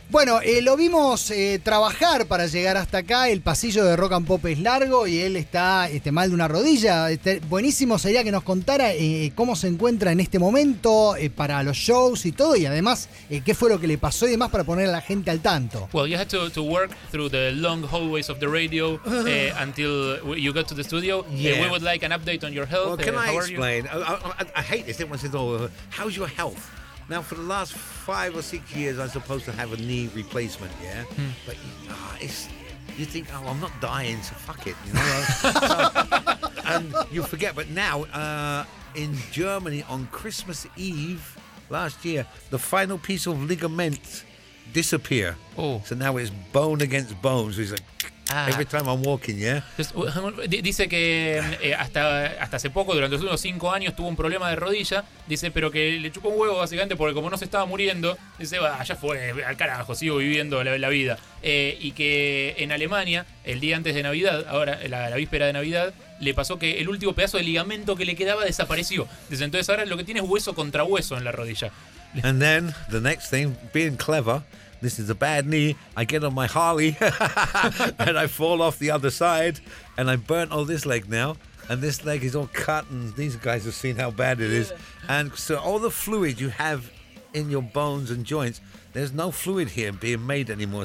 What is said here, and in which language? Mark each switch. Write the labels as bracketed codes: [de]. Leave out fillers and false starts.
[es] Bueno, lo vimos trabajar para llegar hasta acá. El pasillo de Rock and Pop es largo y él está mal de una rodilla. Buenísimo sería que nos contara cómo se encuentra en este momento para los shows y todo, y además qué fue lo que le pasó y demás, para poner a la gente al tanto. [en] Well, you had to work through the long hallways of the radio until you got to the studio. Yeah. We would like an update on your health. Well, can I explain? I hate this. Everyone says, "Oh, how's your health?" Now, for the last 5 or 6 years, I'm supposed to have a knee replacement. Yeah, but you think, "Oh, I'm not dying, so fuck it," you know. And you forget, but now in Germany on Christmas Eve last year, the final piece of ligament disappear. Oh. So now it's bone against bone. So he's like, every time I'm walking, yeah. [es] Dice que hasta hace poco, durante unos 5 años, tuvo un problema de rodilla. Dice, pero que le chupó un huevo básicamente, porque como no se estaba muriendo, dice, allá fue, al carajo, sigo viviendo la vida. Y que en Alemania, el día antes de Navidad, ahora la víspera de Navidad, le pasó que el último pedazo de ligamento que le quedaba desapareció. Dice, entonces ahora lo que tiene es hueso contra hueso en la rodilla. [en] And then the next thing, being clever, this is a bad knee. I get on my Harley and I fall off the other side and I burnt all this leg now. And this leg is all cut and these guys have seen how bad it is. And so all the fluid you have in your bones and joints, there's no fluid here being made anymore.